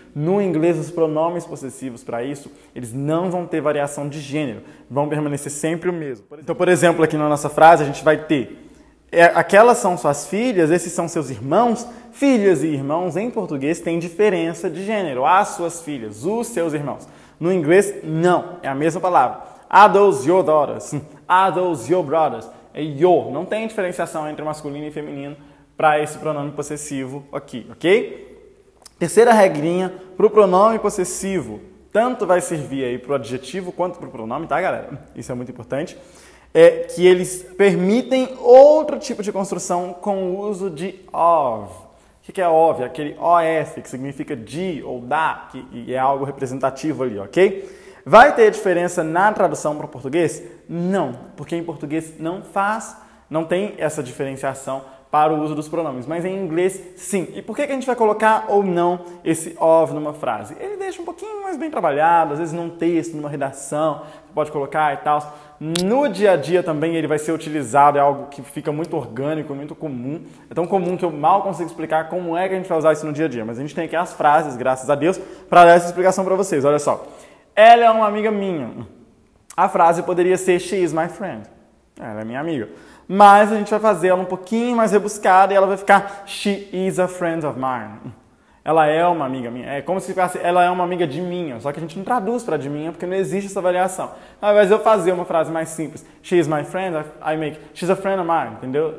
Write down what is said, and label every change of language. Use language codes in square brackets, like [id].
[pt] No inglês, os pronomes possessivos para isso, eles não vão ter variação de gênero, vão permanecer sempre o mesmo. Então, por exemplo, aqui na nossa frase a gente vai ter aquelas são suas filhas, esses são seus irmãos. Filhas e irmãos em português têm diferença de gênero. As suas filhas, os seus irmãos. No inglês, não. É a mesma palavra. [en] Are those your daughters? Are those your brothers? [pt] É your. Não tem diferenciação entre masculino e feminino para esse pronome possessivo aqui, ok? Terceira regrinha para o pronome possessivo. Tanto vai servir aí para o adjetivo quanto para o pronome, tá, galera? Isso é muito importante. É que eles permitem outro tipo de construção com o uso de of. O que é of? É aquele of, que significa de ou da, que é algo representativo ali, ok? Vai ter diferença na tradução para o português? Não, porque em português não tem essa diferenciação para o uso dos pronomes, mas em inglês sim. E por que a gente vai colocar ou não esse of numa frase? Ele deixa um pouquinho mais bem trabalhado, às vezes num texto, numa redação, você pode colocar e tal. No dia a dia também ele vai ser utilizado, é algo que fica muito orgânico, muito comum. É tão comum que eu mal consigo explicar como é que a gente vai usar isso no dia a dia. Mas a gente tem aqui as frases, graças a Deus, para dar essa explicação para vocês. Olha só. Ela é uma amiga minha. A frase poderia ser [en] She is my friend. [pt] Ela é minha amiga. Mas a gente vai fazer ela um pouquinho mais rebuscada e ela vai ficar [en] She is a friend of mine. [pt] Ela é uma amiga minha. É como se ficasse ela é uma amiga de minha. Só que a gente não traduz para de minha porque não existe essa variação. Ao invés de eu fazer uma frase mais simples, [en] She is my friend, I make She's a friend of mine. [pt] Entendeu?